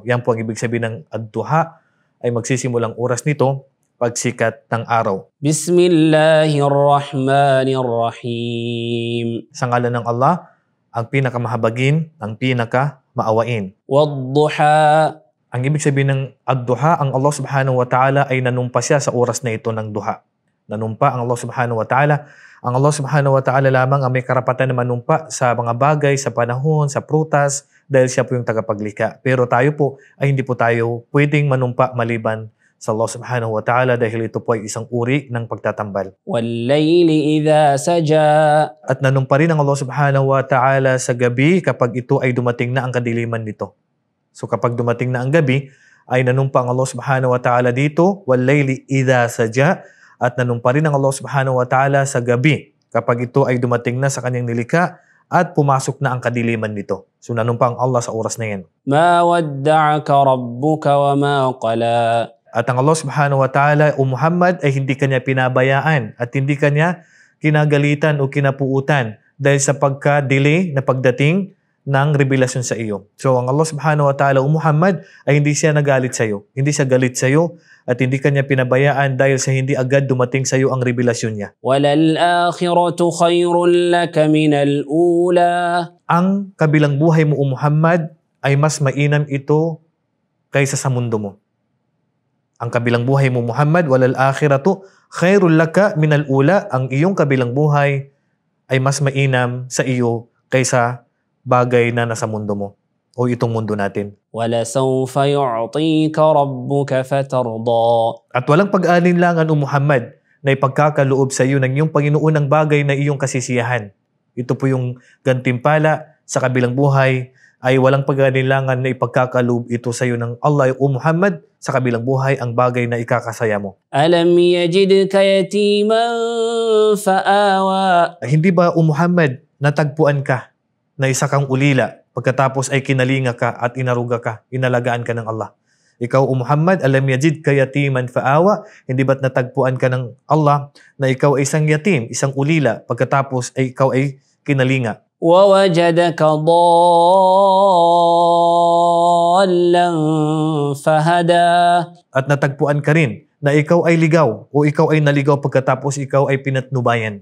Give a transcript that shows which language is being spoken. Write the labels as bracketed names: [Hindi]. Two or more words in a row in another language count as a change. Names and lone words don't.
[Filipino] Yan po ang ibig sabihin ng Ad-Duha ay magsisimulang oras nito pagsikat ng araw. [Arabic] بسم الله الرحمن الرحيم. [Filipino] Sa ngalan ng Allah, ang pinakamahabagin, ang pinakamaawain. [Arabic] والضحى. [Filipino] Ang ibig sabihin ng Ad-Duha, ang Allah [Arabic] سبحانه وتعالى [Filipino] ay nanumpa siya sa oras na ito ng duha. Nanumpa ang Allah [Arabic] سبحانه وتعالى. [Filipino] Ang Allah [Arabic] سبحانه وتعالى [Filipino] lamang ang may karapatan na manumpa sa mga bagay, sa panahon, sa prutas, dahil siya po yung tagapaglikha. Pero tayo po ay hindi po tayo pwedeng manumpa maliban sa Allah [Arabic] سبحانه وتعالى [Filipino] dahil ito po ay isang uri ng pagtatambal. [Arabic] والليل إذا سجى. [Filipino] At nanumpa rin ang Allah [Arabic] سبحانه وتعالى [Filipino] sa gabi kapag ito ay dumating na ang kadiliman nito. So kapag dumating na ang gabi, ay nanumpa ang Allah [Arabic] سبحانه وتعالى [Filipino] dito, [Arabic] والليل إذا سجى. [Filipino] At nanumpa rin ang Allah [Arabic] سبحانه وتعالى [Filipino] sa gabi kapag ito ay dumating na sa kanyang nilikha at pumasok na ang kadiliman nito. So nanumpa ang Allah sa oras na yan. [Arabic] ما ودعك ربك وما قلى. [Filipino] At ang Allah [Arabic] سبحانه وتعالى [Filipino] o Muhammad ay hindi kanya pinabayaan at hindi kanya kinagalitan o kinapuutan dahil sa pagka-delay na pagdating ng revelasyon sa iyo. So ang Allah [Arabic] سبحانه وتعالى [Filipino] o Muhammad ay hindi siya nagalit sa iyo. Hindi siya galit sa iyo at hindi kanya pinabayaan dahil sa hindi agad dumating sa iyo ang revelasyon niya. [Arabic] وللآخرة خير لك من الأولى. [Filipino] Ang kabilang buhay mo o Muhammad ay mas mainam ito kaysa sa mundo mo. Ang kabilang buhay mo Muhammad, [Arabic] وللآخرة خير لك من الأولى. [Filipino] Ang iyong kabilang buhay ay mas mainam sa iyo kaysa bagay na nasa mundo mo o itong mundo natin. [Arabic] ولسوف يعطيك ربك فترضى. [Filipino] At walang pag-alinlangan o Muhammad na ipagkakaloob sa iyo ng iyong Panginoon ng bagay na iyong kasisiyahan. Ito po yung gantimpala sa kabilang buhay ay walang pag-alinlangan na ipagkakaloob ito sa iyo ng Allah o Muhammad sa kabilang buhay ang bagay na ikakasaya mo. [Arabic] ألم يجدك يتيما فآوى. [Filipino] Hindi ba o Muhammad natagpuan ka na isa kang ulila pagkatapos ay kinalinga ka at inaruga ka, inalagaan ka ng Allah. Ikaw o Muhammad, [Arabic] ألم يجد ك يتيما فآوى, [Filipino] hindi ba't natagpuan ka ng Allah na ikaw ay isang yatim, isang ulila, pagkatapos ay ikaw ay kinalinga. [Arabic] وَوَجَدَكَ ضَالًّا فَهَدَى. [Filipino] At natagpuan ka rin na ikaw ay ligaw o ikaw ay naligaw pagkatapos ikaw ay pinatnubayan.